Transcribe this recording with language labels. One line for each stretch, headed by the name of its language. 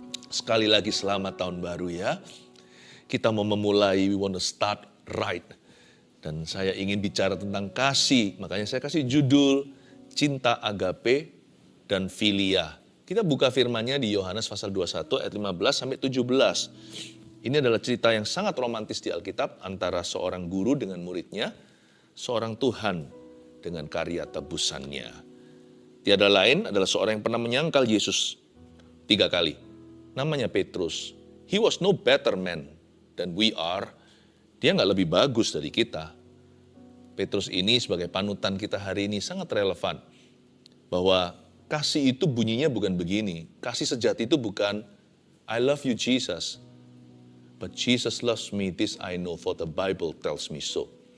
Indonesian: Sekali lagi selamat tahun baru ya. Kita mau memulai,
English: we want to start right.
Indonesian: Dan saya ingin bicara tentang kasih, makanya saya kasih judul Cinta Agape dan Filia. Kita buka firman-Nya di Yohanes pasal 21 ayat 15 sampai 17. Ini adalah cerita yang sangat romantis di Alkitab antara seorang guru dengan muridnya, seorang Tuhan dengan karya tebusannya. Tiada lain adalah seorang yang pernah menyangkal Yesus 3 kali. Namanya Petrus.
English: He was no better man than we are.
Indonesian: Dia nggak lebih bagus dari kita. Petrus ini sebagai panutan kita hari ini sangat relevan. Bahwa kasih itu bunyinya bukan begini. Kasih sejati itu bukan,
English: I love you Jesus. But Jesus loves me, this I know, for the Bible tells me so.